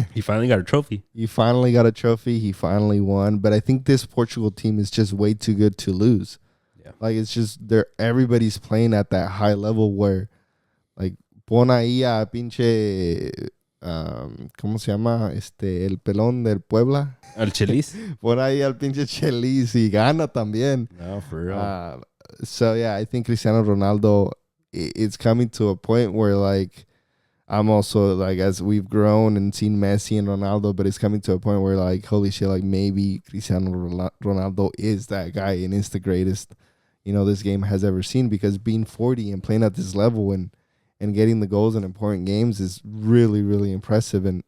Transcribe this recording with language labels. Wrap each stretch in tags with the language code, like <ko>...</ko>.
<en>He finally got a trophy. He finally got a trophy. He finally won. But I think this Portugal team is just way too good to lose. Yeah. Like, it's just...</en> <es>everybody's playing at that high level where, like, pon ahí a pinche... ¿cómo se llama? El pelón del Puebla. El Chelis. Pon ahí al pinche Chelis y gana también.</es> <en>No, for real. So, yeah, I think Cristiano Ronaldo, it's coming to a point where, like, I'm also, like, as we've grown and seen Messi and Ronaldo, but it's coming to a point where, like, holy shit, like, maybe Cristiano Ronaldo is that guy and is the greatest, this game has ever seen, because being 40 and playing at this level and getting the goals in important games is really, really impressive.</en>